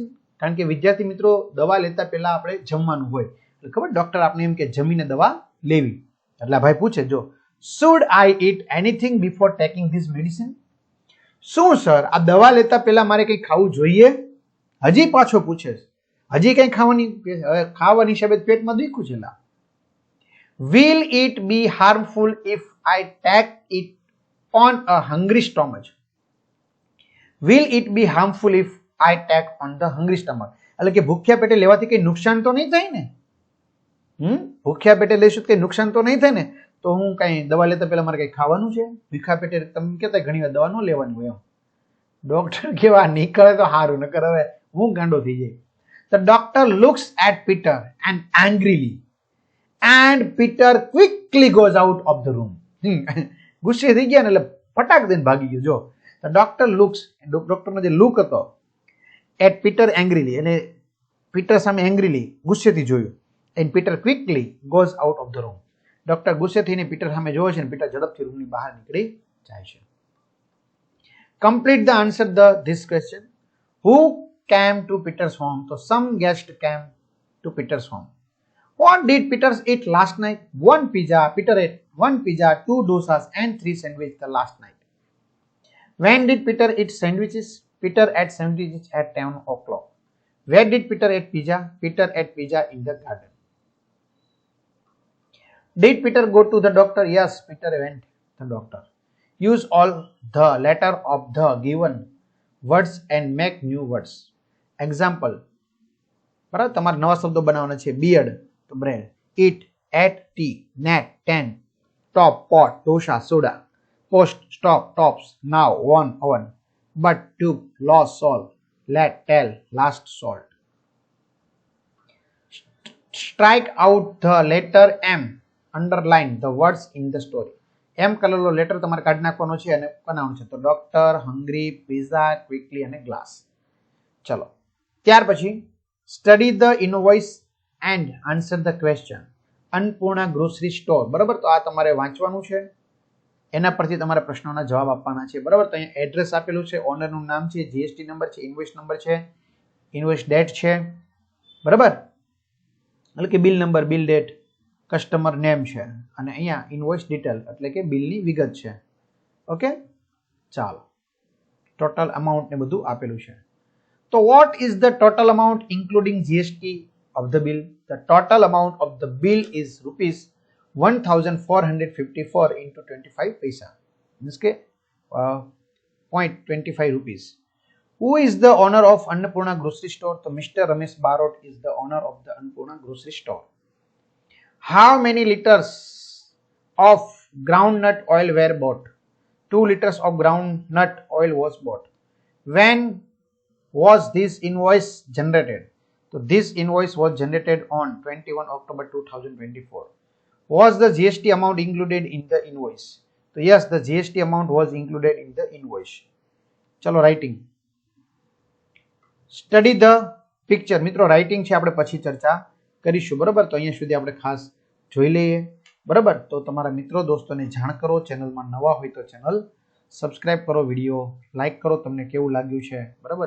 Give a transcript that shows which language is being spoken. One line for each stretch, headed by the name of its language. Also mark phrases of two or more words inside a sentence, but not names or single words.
Gujarati: કારણ કે વિદ્યાર્થી મિત્રો, દવા લેતા પહેલા આપણે જમવાનું હોય, એટલે ખબર ડોક્ટર આપણે એમ કે જમીને દવા લેવી. એટલે ભાઈ પૂછે, જો
English: should I eat anything before taking this medicine?
Gujarati: શું સર, આ દવા લેતા પહેલા મારે કંઈ ખાવું જોઈએ? હજી પાછો પૂછે, હજી કંઈ ખાવાની હિસાબે પેટમાં દુખ્યું છે. લા,
English: will it be harmful if I take it on a hungry stomach? Will it be harmful if I take on the hungry stomach?
Gujarati: એટલે કે ભૂખ્યા પેટે લેવાથી કઈ નુકસાન તો નહીં થાય ને? ભૂખ્યા પેટે લઈશું કઈ નુકસાન તો નહીં થાય ને? તો હું કઈ દવા લેતા પહેલા મારે કઈ ખાવાનું છે? ભૂખ્યા પેટે તમે કહેતા ઘણી વાર દવા ન લેવાની હોય એમ. ડોક્ટર કેવા નીકળે તો સારું, નકર હવે હું ગાંડો થઈ જાય.
English: The doctor looks at Peter and angrily, and Peter quickly goes out of the room.
Gujarati: ગુસ્સે થઈ ગયા ને એટલે ફટાક દઈને ભાગી ગયો. જો
English: the doctor looks,
Gujarati: ડોક્ટરનો જે લુક હતો,
English: at Peter angrily,
Gujarati: એટલે પીટર સામે એંગ્રીલી ગુસ્સેથી જોયું.
English: and Peter quickly goes out of the room.
Gujarati: ડોક્ટર ગુસ્સે થઈને પીટર સામે જોવે છે અને પીટર ઝડપથી રૂમની બહાર નીકળી જાય છે.
English: Complete the answer this question. Who came to Peter's home? So some guest came to Peter's home. What did Peter eat last night? 1 pizza. Peter ate 1 pizza, 2 dosas and 3 sandwiches the last night. When did Peter eat sandwiches? Peter ate sandwiches at 10 o'clock. Where did Peter eat pizza? Peter ate pizza in the garden. Did Peter go to the doctor? Yes, Peter went to the doctor. Use all the letter of the given words and make new words. Example.
Gujarati: બરાબર, તમારે નવા શબ્દો બનાવવાના છે.
English: beard તો bread, eat, at, tea, net, ten, top, pot, dosa, soda, post, stop, tops, now, on, oven, but, tube, lost, salt, let, tell, last, salt. Strike out the letter M. Underline the words in the story.
Gujarati: એમ કલરનો લેટર તમારે કાઢી નાખવાનો છે અને બનાવવાનું છે. તો ડોક્ટર, હંગ્રી, પિઝા, ક્વિકલી અને ગ્લાસ. ચલો ત્યાર પછી
English: study the invoice and answer the question.
Gujarati: અન્નપૂર્ણા ગ્રોસરી સ્ટોર, બરાબર. તો આ તમારે વાંચવાનું છે, એના પરથી તમારે પ્રશ્નોના જવાબ આપવાના છે, બરાબર. તો અહીંયા એડ્રેસ આપેલું છે, ઓનરનું નામ છે,
English: GST number
Gujarati: છે,
English: invoice number
Gujarati: છે,
English: invoice date
Gujarati: છે, બરાબર, એટલે કે
English: bill number, bill date, customer name
Gujarati: છે, અને અહીંયા
English: invoice detail
Gujarati: એટલે કે બિલની વિગત છે. ઓકે, ચાલો,
English: total amount
Gujarati: ને બધું આપેલું છે.
English: તો what is the total amount including GST of the bill? The total amount of the bill is rupees 1454 into 25 paisa, means ke 0.25 rupees. Who is the owner of Annapurna grocery store? So Mr. Ramesh Barot is the owner of the Annapurna grocery store. How many liters of groundnut oil were bought? 2 liters of groundnut oil was bought. When was this invoice generated? So this invoice was generated on 21 October 2024. Was the GST amount included in the invoice? So yes, the GST amount was included in the invoice. ચલો writing. study the picture.
Gujarati: મિત્રો રાઇટિંગ છે આપણે પછી ચર્ચા કરીશું, બરાબર. તો અહીંયા સુધી આપણે ખાસ જોઈ લઈએ, બરાબર. તો તમારા મિત્રો દોસ્તોને જાણ કરો, ચેનલમાં નવા હોય તો
English: channel subscribe
Gujarati: કરો,
English: video like
Gujarati: કરો, તમને કેવું લાગ્યું છે, બરાબર.